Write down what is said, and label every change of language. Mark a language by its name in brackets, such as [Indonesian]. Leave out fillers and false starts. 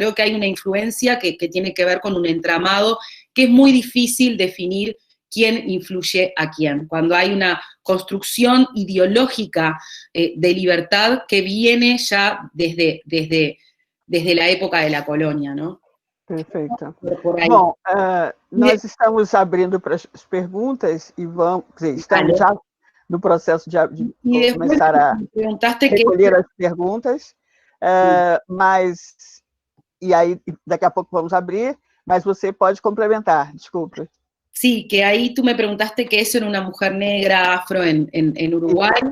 [Spanish] Creo que hay una influencia que tiene que ver con un entramado que es muy difícil definir quién influye a quién, cuando hay una construcción ideológica de libertad que viene ya desde la época de la colonia, ¿no? [Portuguese] Perfeito. [Spanish] Por ahí. [Portuguese] Bom, nós estamos abrindo para as perguntas e vamos, estamos já no processo de começar a recolher as perguntas, mas, e aí daqui a pouco vamos abrir, mas você pode complementar, desculpe. [Spanish] Sí, que ahí tú me preguntaste qué es ser una mujer negra afro en Uruguay.